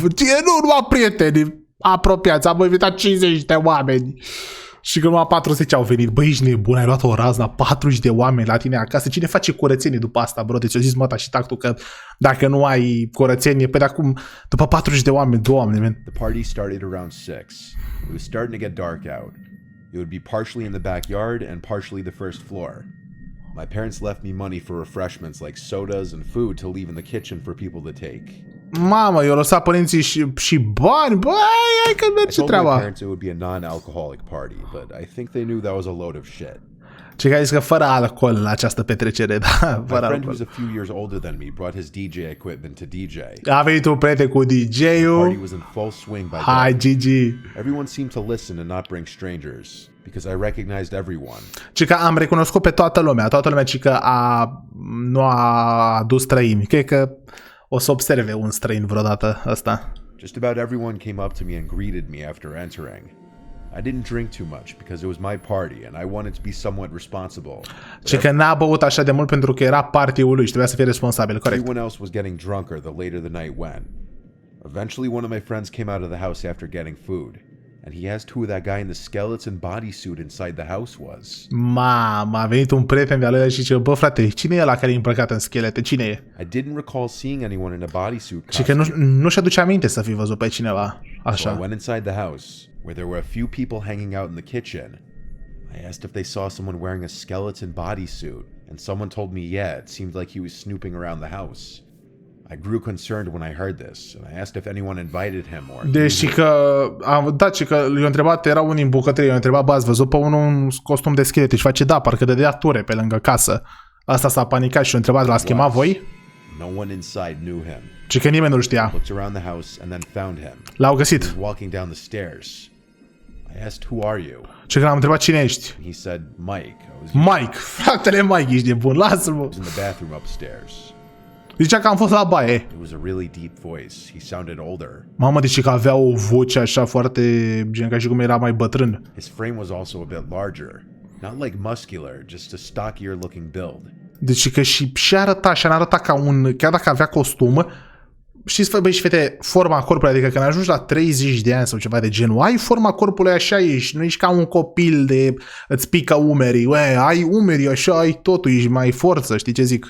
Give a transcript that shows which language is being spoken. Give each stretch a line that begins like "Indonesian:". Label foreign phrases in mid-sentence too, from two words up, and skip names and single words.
Romanian: Nu numai prieteni apropiați, am invitat 50 de oameni. Și că numai 40 au venit. Băi, ești nebun, ai luat o razna, 40 de oameni la tine acasă. Cine face curățenie după asta, bro? Deci eu zis măta și tactul că dacă nu ai curățenie, pe de acum, după 40 de oameni, doamne, man.
English: The party started around 6. It was starting to get dark out. It would be partially in the backyard and partially the first floor. My parents left me money for refreshments like sodas and food to leave in the kitchen for people to take.
Romanian: Mamă, eu lăsat părinții și bani, băi, hai că merge
English: I told my
Romanian: treaba.
English: parents it would be a non-alcoholic party, but I think they knew that was a load of shit.
Romanian: Ce că zis că fără alcool la această petrecere, da,
English: My
Romanian: fără
English: friend
Romanian: alcool.
English: who's a few years older than me brought his DJ equipment to DJ.
Romanian: A venit un prieten cu
English: The
Romanian: DJ-ul.
English: party was in full swing by
Romanian: Hai,
English: then.
Romanian: Gigi.
English: Everyone seemed to listen and not bring strangers, because I recognized everyone.
Romanian: Ci că am recunoscut pe toată lumea ci că nu a adus străini. Cred că o să observe un străin vreodată asta.
English: Just about everyone came up to me and greeted me after entering. I didn't drink too much because it was my party and I wanted to be somewhat responsible.
Romanian: Ci că n-a băut așa de mult pentru că era party-ul lui și trebuia să fie responsabil, corect.
English: Everyone else was getting drunker the later the night went. Eventually one of my friends came out of the house after getting food, and he asked who that guy in the skeleton bodysuit inside the house was.
Romanian: Mama, a venit un prieten de-al lui și zice, bă frate, cine e ăla care e îmbrăcat în schelete? Cine e?
English: I didn't recall seeing anyone in a bodysuit
Romanian: Și că
English: costume.
Romanian: nu-și aduce aminte să fi văzut pe cineva
English: So I
Romanian: așa.
English: went inside the house, where there were a few people hanging out in the kitchen. I asked if they saw someone wearing a skeleton bodysuit, and someone told me yeah, it seemed like he was snooping around the house. I grew concerned when I heard this, and I asked if anyone invited him or...
Romanian: Deci că am dat și că i-a întrebat, era unii în bucătărie, i-a întrebat, bă, ați văzut pe unul un costum de schelete și face, da, parcă dădea ture pe lângă casă. Asta s-a panicat și i-a întrebat, l-ați chemat voi?
English: No one inside knew him.
Romanian: Și că nimeni nu știa.
English: Looked around the house and then found him.
Romanian: L-au
English: He
Romanian: găsit.
English: was walking down the stairs. I asked, who are you?
Romanian: Și că l-am întrebat cine ești.
English: He said, Mike. I was
Romanian: Mike, fratele Mike, ești nebun, lasă-mă.
English: in the bathroom upstairs.
Romanian: Zicea că am fost la baie.
English: It was a really deep voice. He sounded older.
Romanian: Mamă, deci că avea o voce așa foarte, gen ca și cum era mai bătrân.
English: His frame was also a bit larger. Not like muscular, just a stockier looking build.
Romanian: Deci că și arăta ca un, chiar dacă avea costum, știți, băi și fete, forma corpului, adică când ajungi la 30 de ani sau ceva de genul, ai forma corpului așa ești, nu ești ca un copil de îți pică umerii, ai umerii așa, ai totul, ești mai forță, știi ce zic?